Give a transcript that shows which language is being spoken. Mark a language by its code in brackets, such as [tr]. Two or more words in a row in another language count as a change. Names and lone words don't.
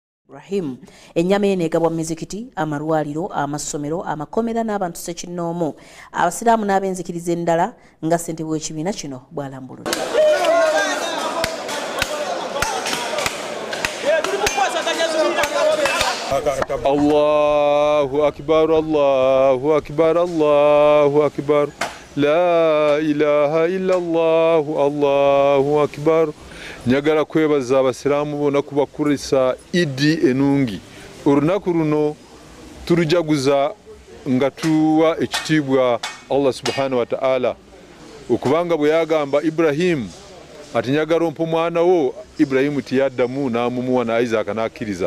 [lg] Rahim ennyama eno egabwa mu mizikiti, amalwaliro, amasomero, amakomera n'abantu ssekinnoomu, abasiraamu n'ab'enzikiriza endala nga ssentebe w'ekibiina kino bw'alambulula. [ar] الله أكبر، الله أكبر، الله أكبر، لا إله إلا الله، الله أكبر. [lg] Nyagala kwebaza abasiraamu bonna kubakurisa Idi enungi. Olunaku luno turujaguza nga tuwa ekitiibwa [ar] الله سبحانه وتعالى [lg] okubanga bwe yagamba Ibrahim ati nyagala ompa omwana wo, Ibrahim tiyaddamu n'amumuwa na Isaac n'akkiriza.